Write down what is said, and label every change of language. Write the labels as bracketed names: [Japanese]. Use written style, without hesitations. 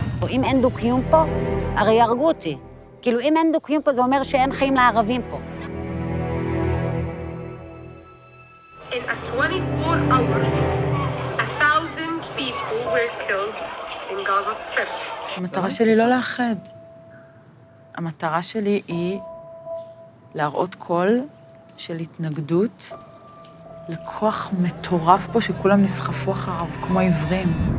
[Hebrew] אם אין דו-קיום פה, הרי יהרגו אותי. כאילו, אם אין דו-קיום פה, זה אומר שאין חיים לערבים פה. [English] In 24 hours, 1,000 people were killed in Gaza Strip. [Hebrew] המטרה שלי לא לאחד. המטרה שלי היא להראות קול של התנגדות לכוח מטורף פה שכולם נסחפו אחריו, כמו עיוורים.